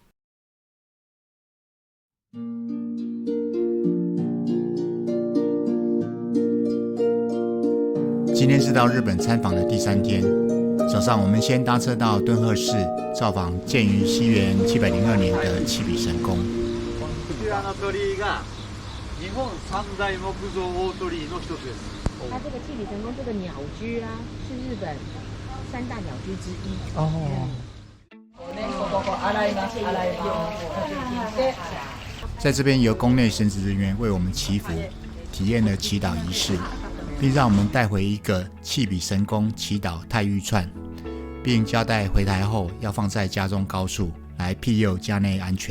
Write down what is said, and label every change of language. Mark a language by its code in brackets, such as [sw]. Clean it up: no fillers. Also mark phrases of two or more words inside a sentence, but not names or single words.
[zh] 今天是到日本参访的第3天，早上我们先搭车到敦贺市造访建于西元702年的七比神宫。 [ja] 鳥居が日本三大木造大鳥居の一つです。 [zh] 它这个气比神宫这个鸟居啊，是日本3大鸟居之一。哦。在这边由宫内神职人员为我们祈福，体验了祈祷仪式，并让我们带回一个气比神宫祈祷太玉串，并交代回台后要放在家中高处来庇佑家内安全。